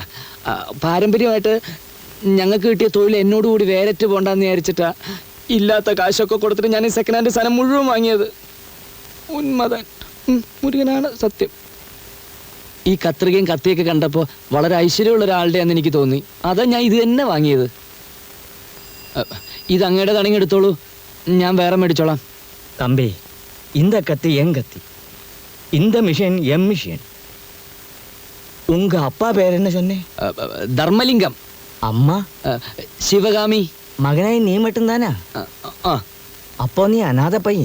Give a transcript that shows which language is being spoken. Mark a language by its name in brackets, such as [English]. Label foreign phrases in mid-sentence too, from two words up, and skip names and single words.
[Malayalam] പാരമ്പര്യമായിട്ട് ഞങ്ങൾക്ക് കിട്ടിയ തൊഴിൽ എന്നോടുകൂടി വേരറ്റ് പോണ്ടെന്ന് വിചാരിച്ചിട്ടാ ഇല്ലാത്ത കാശൊക്കെ കൊടുത്തിട്ട് ഞാൻ ഈ [English] second hand [Malayalam] സാധനം മുഴുവൻ വാങ്ങിയത്. ഉന്മതൻ. മുരുകനാണ് സത്യം. ഈ കത്രികയും കത്തിയൊക്കെ കണ്ടപ്പോൾ വളരെ ഐശ്വര്യമുള്ള ഒരാളുടെയാന്ന് എനിക്ക് തോന്നി. അതാ ഞാൻ ഇത് തന്നെ വാങ്ങിയത്. ഇത് അങ്ങയുടെ കണങ്ങി എടുത്തോളൂ, ഞാൻ വേറെ മേടിച്ചോളാം. [Tamil] தம்பி, இந்த கத்தி என் கத்தி, இந்த மிஷின் எம் மிஷின். உங்க அப்பா பேர் என்ன சொன்னே? [Malayalam] ധർമ്മലിംഗം. [Tamil] அம்மா? [Malayalam] ശിവകാമി. [Tamil] மகனாய் நீ மட்டும்தானா? ആ அப்போ நீ அநாத பையன்.